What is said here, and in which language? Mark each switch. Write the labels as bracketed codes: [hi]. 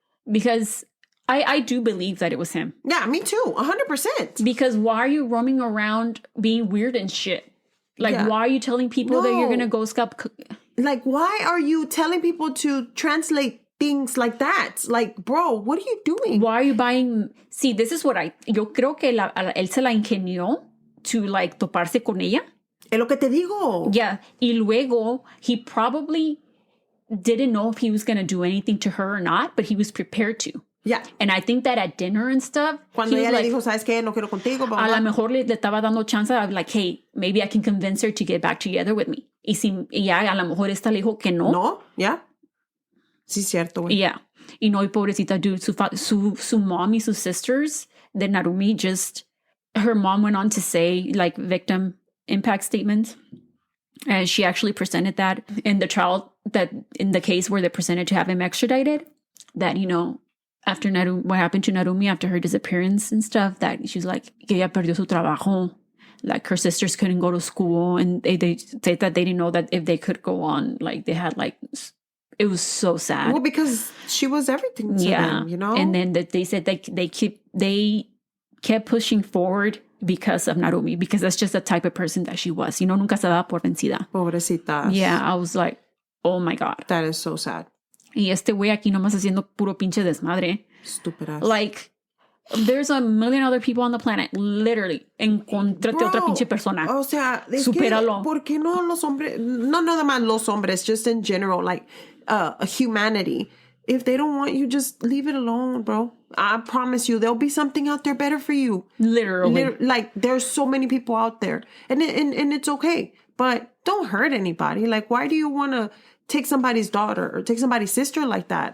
[en] Because I do believe that it was him. Yeah, me too. 100%. Because why are you roaming around being weird and shit? Like, why are you telling people that you're going to go scalp? Like, why are you telling people to translate things like that? Like, bro, what are you doing? Why are you buying? See, this is what [es] yo creo que él se la ingenió [en] to like [es] toparse con ella. Es lo que te digo. [en] Yeah. [es] Y luego, [en] he probably didn't know if he was going to do anything to her or not, but he was prepared to. Yeah. And I think that at dinner and stuff, [es] cuando ella le dijo, ¿sabes qué? No quiero contigo. A lo mejor le estaba dando chance [en] of like, hey, maybe I can convince her to get back together with me. [es] Y si ya a lo mejor esta le dijo que no. No, ya. Sí, cierto, güey. [en] Yeah. [es] Y no, y pobrecita, [en] dude, su mom y sus sisters, de Narumi, her mom went on to say, like, victim impact statement. And she actually presented that in the trial, that in the case where they presented to have him extradited, that, you know, after what happened to Narumi after her disappearance and stuff, that she's like, [es] que ella perdió su trabajo. [en] Like, her sisters couldn't go to school, and they said that they didn't know that if they could go on, like, they had, like, it was so sad. Well, because she was everything to them, you know? And then they said they kept pushing forward because of Narumi, because that's just the type of person that she was. You know, [es] nunca se daba por vencida. Pobrecita. [en] Yeah, I was like, oh my God. That is so sad. [es] Y este güey aquí nomás haciendo puro pinche desmadre. [en] Stupid ass. Like, there's a million other people on the planet, literally. [es] Encontrate otra pinche persona. O sea, supéralo. ¿Por qué no los hombres? No nada más los hombres, [en] just in general, like humanity. If they don't want you, just leave it alone, bro. I promise you, there'll be something out there better for you. Literally. Like, there's so many people out there. And it's okay. But don't hurt anybody. Like, why do you want to take somebody's daughter or take somebody's sister like that?